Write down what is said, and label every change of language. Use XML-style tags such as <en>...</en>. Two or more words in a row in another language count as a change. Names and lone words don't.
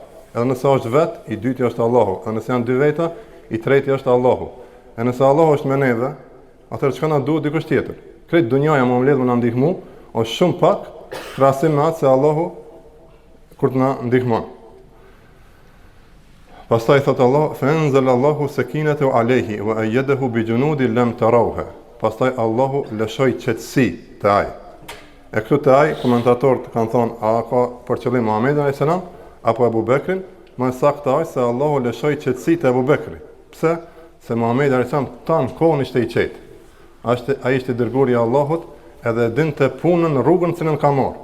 <sq>Edhe nëse është vet, i dyti është Allahu. Edhe nëse janë dy veta, i treti është Allahu. E nëse Allahu është me neve, atëherë çka na duhet dikush tjetër? Kretë dunjaja më mbledh më na ndihmu, është shumë pak krahasim me atë se Allahu kur të na ndihmon. Pastaj thot Allah,</sq> <ar>فأنزل الله سكينته عليه وأيده بجنود لم تروها.</ar> <sq>Pastaj Allahu lëshoi qetësi te ai. E këtu te ai komentatorët kanë thonë, a ka për qëllim Muhamedit</sq> <ar>عليه السلام</ar> <sq>apo Abu Bekrin? Më saktë ai se Allahu lëshoi qetësi te Abu Bekri. Pse? Se Muhamedi</sq> <ar>عليه السلام</ar> <sq>tan kohën ishte i qetë. Ai ishte dërguari i Allahut, edhe dinte punën, rrugën që ka marrë.</sq>